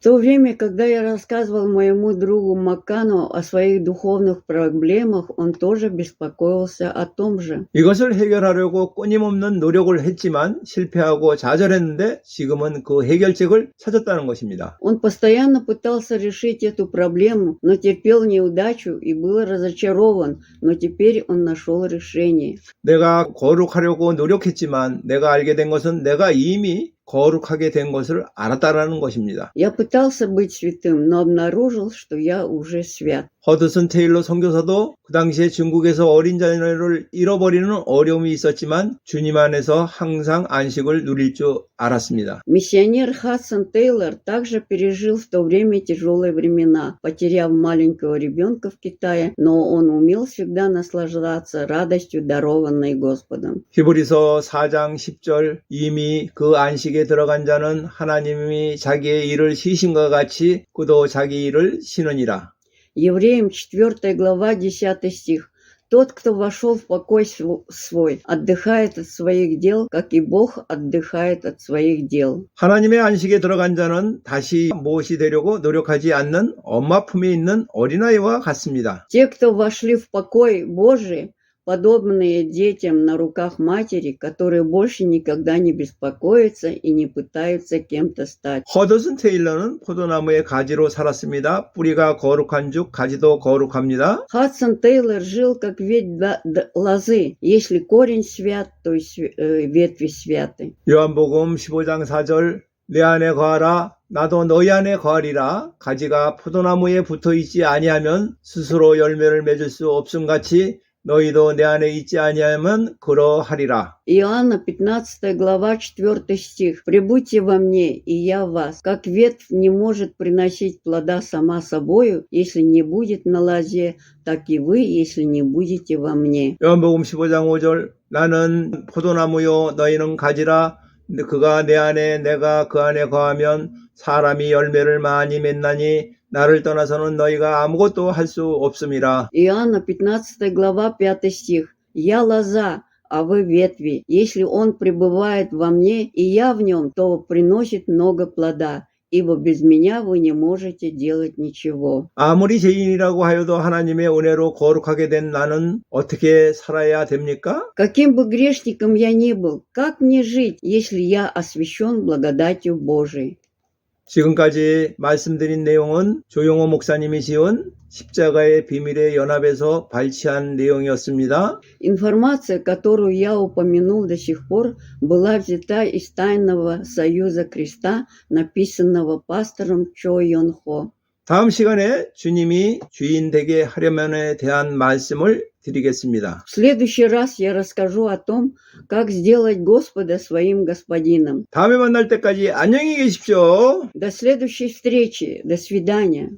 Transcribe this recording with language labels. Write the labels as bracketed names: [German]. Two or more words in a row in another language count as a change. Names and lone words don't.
[Russian] В то время, когда я рассказывал моему другу Маккану о своих духовных проблемах, он тоже беспокоился о том же. [Korean] 이것을 해결하려고 끊임없는 노력을 했지만 실패하고 좌절했는데 지금은 그 해결책을 찾았다는 것입니다. [Russian] Он постоянно пытался решить эту проблему, но терпел неудачу и был разочарован, но теперь он нашел решение. [Korean] 내가 거룩하려고 노력했지만 내가 알게 된 것은 내가 이미 거룩하게 된 것을 알았다라는 것입니다. [Russian] Я пытался быть святым, но обнаружил, что я уже свят. [Korean] 허드슨 테일러 선교사도 그 당시에 중국에서 어린 자녀를 잃어버리는 어려움이 있었지만 주님 안에서 항상 안식을 누릴 줄 알았습니다. [Russian] Миссионер Хадсон Тейлор также пережил в то время тяжелые времена, потеряв маленького ребенка в Китае, но он умел всегда наслаждаться радостью, дарованной Господом. [Korean] 히브리서 4장 10절 이미 그 안식에 들어간 자는 하나님이 자기의 일을 쉬신과 같이 그도 자기 일을 쉬느니라. [Russian] Евреям 4 глава 10 стих. Тот, кто вошел в покой свой, отдыхает от своих дел, как и Бог отдыхает от своих дел. [Korean] 하나님의 안식에 들어간 자는 다시 무엇이 되려고 노력하지 않는 엄마 품에 있는 어린아이와 같습니다. [Russian] Те, кто вошли в покой Божий, подобные детям на руках матери, которые больше никогда не беспокоятся и не пытаются кем-то стать. [Korean] 허드슨 테일러는 포도나무의 가지로 살았습니다. 뿌리가 거룩한 즉 가지도 거룩합니다. [Russian] Хадсон Тейлор жил как ветвь лозы. Если корень свят, то и ветви святы. [Korean] 요한복음 15장 4절 내 안에 거하라 나도 너희 안에 거하리라. 가지가 포도나무에 붙어있지 아니하면 스스로 열매를 맺을 수 없음같이 너희도 내 안에 있지 아니하면 그러하리라. [Russian] Иоанна 15 глава 4 стих. «Прибудьте во мне, и я в вас. Как ветвь не может приносить плода сама собою, если не будет на лозе, так и вы, если не будете во мне». [Korean] 요한복음 15장 5절 나는 포도나무요 너희는 가지라. 그가 내 안에 내가 그 안에 거하면 사람이 열매를 많이 맺나니 나를 떠나서는 너희가 아무것도 할 수 없음이라. [Russian] Иоанна 15 глава 5 стих. «Я лоза, а вы ветви. Если он пребывает во мне, и я в нем, то приносит много плода. Ибо без меня вы не можете делать ничего». [Korean] 아무리 죄인이라고 하여도 하나님의 은혜로 거룩하게 된 나는 어떻게 살아야 됩니까? [Russian] Каким бы грешником я ни был, как мне жить, если я освящен благодатью Божией? [Korean] 지금까지 말씀드린 내용은 조용호 목사님이 지은 십자가의 비밀의 연합에서 발췌한 내용이었습니다. [Russian] Информация, которую я упомянул до сих пор, была взята из Тайного Союза Креста, написанного пастором Чо Йон Хо. [Korean] 다음 시간에 주님이 주인 되게 하려면에 대한 말씀을 드리겠습니다. [Russian] В следующий раз я расскажу о том, как сделать Господа своим господином. [Korean] 다음에 만날 때까지 안녕히 계십시오. [Russian] До следующей встречи. До свидания.